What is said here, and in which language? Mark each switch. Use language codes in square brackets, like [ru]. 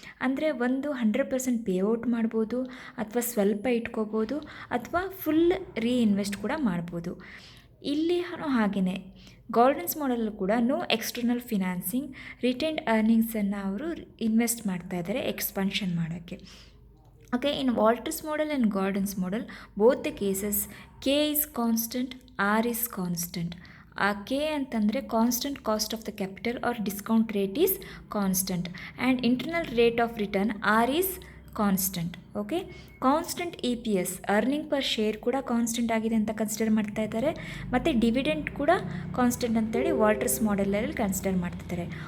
[kn] ಅಂದರೆ ಒಂದು 100% ಪೇಔಟ್ ಮಾಡ್ಬೋದು, ಅಥವಾ ಸ್ವಲ್ಪ ಇಟ್ಕೋಬೋದು, ಅಥವಾ ಫುಲ್ ರೀಇನ್ವೆಸ್ಟ್ ಕೂಡ ಮಾಡ್ಬೋದು. ಇಲ್ಲಿ ಹಾಗೆಯೇ ಗಾರ್ಡನ್ಸ್ ಮಾಡೆಲ್ ಕೂಡ ನೋ ಎಕ್ಸ್ಟರ್ನಲ್ ಫಿನಾನ್ಸಿಂಗ್, ರಿಟೈನ್ಡ್ ಅರ್ನಿಂಗ್ಸನ್ನು ಅವರು ಇನ್ವೆಸ್ಟ್ ಮಾಡ್ತಾ ಇದ್ದಾರೆ ಎಕ್ಸ್ಪಾನ್ಷನ್ ಮಾಡೋಕ್ಕೆ. [en] Okay, in Walters model and Gordon's model, both the cases K is constant, R is constant. K ಅಂತಂದರೆ constant cost of the capital or discount rate is constant, and internal rate of return R is constant. [kn] Okay, constant EPS earning per share ಕೂಡ constant ಆಗಿದೆ ಅಂತ consider ಮಾಡ್ತಾ ಇದ್ದಾರೆ, ಮತ್ತು dividend ಕೂಡ constant ಅಂತೇಳಿ Walters ಮಾಡೆಲಲ್ಲಿ consider ಮಾಡ್ತಿದ್ದಾರೆ.